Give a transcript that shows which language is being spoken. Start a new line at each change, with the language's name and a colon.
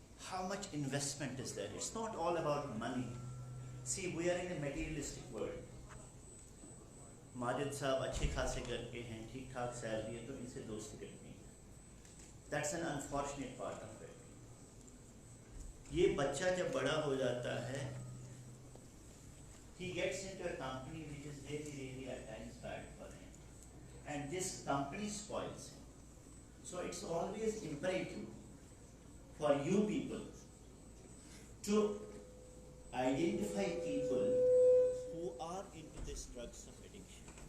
English: How much investment is there? It's not all about money. See, we are in a materialistic world.
Hindi: Majid साहब अच्छे खासे घर के हैं, ठीक ठाक सैलरी है, तो इनसे दोस्ती करनी है.
English: That's an unfortunate part of it.
Hindi: ये बच्चा जब बड़ा हो जाता है,
English: he gets into a company which is really at times bad for him, and this company spoils him. So it's always imperative for you people to identify people who are into this drugs of addiction,